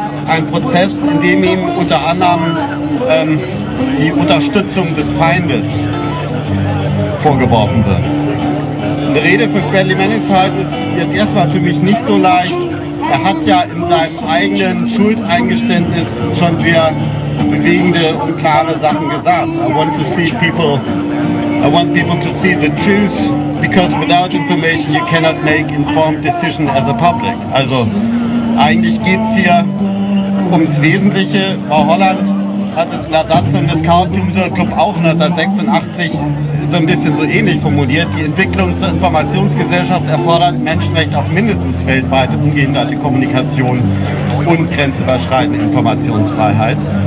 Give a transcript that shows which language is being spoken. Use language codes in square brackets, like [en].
[de] Ein Prozess, in dem ihm unter anderem die Unterstützung des Feindes vorgeworfen wird. Eine Rede für Bradley Manning zu halten ist jetzt erstmal für mich nicht so leicht. Er hat ja in seinem eigenen Schuldeingeständnis schon sehr bewegende und klare Sachen gesagt. [en] I want people to see the truth, because without information you cannot make informed decision as a public. [de] Also eigentlich geht es hier ums Wesentliche. Frau Holland hat es in der Satzung des Chaos Computer Club auch 1986 so ein bisschen so ähnlich formuliert. Die Entwicklung zur Informationsgesellschaft erfordert Menschenrecht auf mindestens weltweite ungehinderte Kommunikation und grenzüberschreitende Informationsfreiheit.